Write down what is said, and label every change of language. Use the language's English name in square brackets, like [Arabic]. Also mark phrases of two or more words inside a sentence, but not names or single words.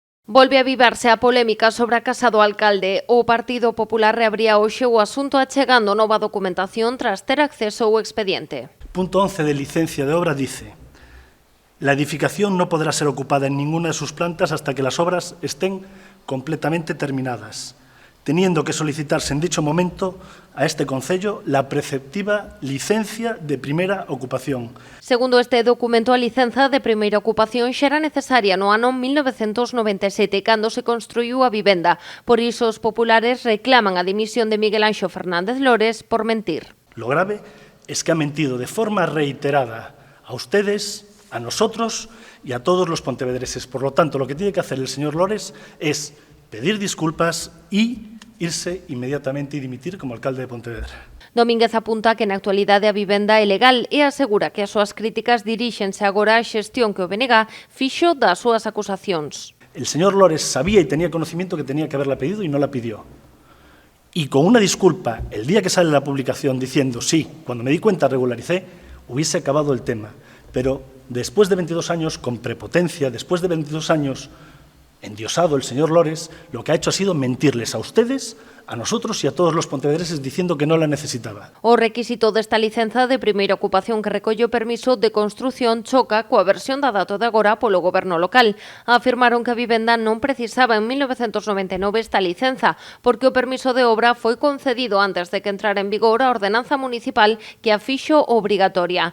[Galician] Volve a avivarse a polémica sobre a casa do alcalde. O Partido Popular reabría hoxe o asunto achegando nova documentación tras ter acceso ao expediente. [Spanish] Punto 11 de licencia de obra dice: la edificación no podrá ser ocupada en ninguna de sus plantas hasta que las obras estén completamente terminadas, teniendo que solicitarse en dicho momento a este concello la preceptiva licencia de [Galician] primeira ocupación. Segundo este documento, a licenza de primeira ocupación xa era necesaria no ano 1997, cando se construiu a vivenda. Por iso, os populares reclaman a dimisión de Miguel Anxo Fernández Lores por mentir. [Spanish] Lo grave es que ha mentido de forma reiterada a ustedes, a nosotros y a todos los pontevedreses. Por lo tanto, lo que tiene que hacer el señor Lores es pedir disculpas y irse inmediatamente y dimitir como alcalde de Pontevedra. [Galician] Domínguez apunta que na actualidade a vivenda é legal e asegura que as súas críticas diríxense agora á xestión que o BNG fixo das súas acusacións. [Spanish] El señor Lores sabía y tenía conocimiento que tenía que haberla pedido y no la pidió. Y con una disculpa, el día que sale la publicación diciendo sí, cuando me di cuenta regularicé, hubiese acabado el tema. Pero después de 22 años, con prepotencia, después de 22 años endiosado el señor Lores, lo que ha hecho ha sido mentirles a ustedes, a nosotros y a todos los pontevedreses diciendo que no la necesitaba. [Galician] O requisito desta licenza de primeira ocupación que recolle o permiso de construción choca coa versión da dato de agora polo goberno local. Afirmaron que a vivenda non precisaba en 1999 esta licenza, porque o permiso de obra foi concedido antes de que entrara en vigor a ordenanza municipal que a fixo obrigatoria.